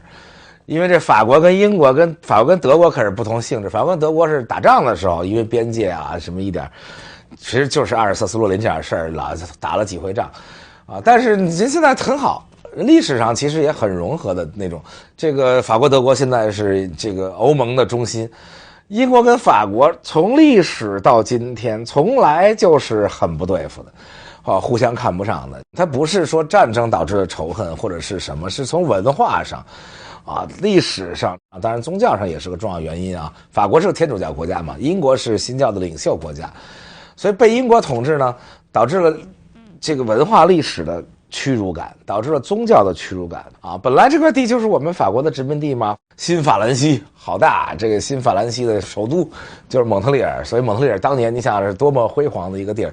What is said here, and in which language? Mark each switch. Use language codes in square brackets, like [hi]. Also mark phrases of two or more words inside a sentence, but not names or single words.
[zh] 因为这法國跟英國跟法國跟德國可是不同性質，法國跟德國是打仗的時候，因為邊界啊什麼一點，其實就是阿爾薩斯洛林這樣事兒打了幾回仗啊。但是人現在很好，歷史上其實也很融合的那種。這個法國德國現在是這個歐盟的中心，英國跟法國從歷史到今天從來就是很不對付的。互相看不上的，它不是說戰爭導致的仇恨或者是什麼，是從文化上啊，歷史上啊，當然宗教上也是個重要原因啊。法國是個天主教國家嘛，英國是新教的領袖國家，所以被英國統治呢，導致了這個文化歷史的屈辱感，導致了宗教的屈辱感啊。本來這塊地就是我們法國的殖民地嘛，新法蘭西好大，這個新法蘭西的首都就是蒙特利爾，所以蒙特利爾當年你想是多麼輝煌的一個地兒。